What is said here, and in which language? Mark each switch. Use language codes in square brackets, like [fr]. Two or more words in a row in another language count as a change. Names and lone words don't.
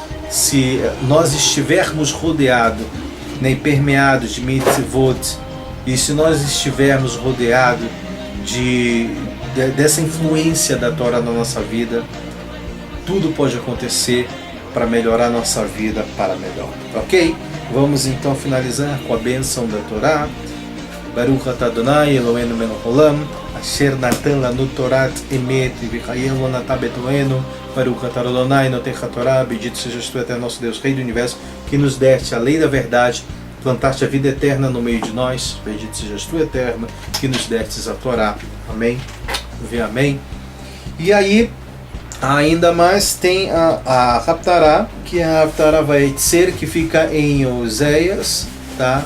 [pt] se nós estivermos rodeados, né, e permeados de mitzvot, E se nós estivermos rodeados dessa influência da Torá na nossa vida, tudo pode acontecer para melhorar a nossa vida para melhor. Ok? Vamos então finalizar com a bênção da Torá. [he] ברוך אתה אדוני אלוהינו מלך העולם אשר נתן לנו תורת אמת וחיים לא נתן בתוכנו. ברוך אתה אדוני נותן התורה, [pt] bendito sejas tu, eterno nosso Deus, Rei do Universo, que nos deste a lei da verdade, plantaste a vida eterna no meio de nós. Bendito sejas tu, eterno, que nos destes a Torá. Amém? Amém. E aí, ainda mais tem a Haftarah, que é a Haftarah Vayetzer, que fica em Oséias, tá?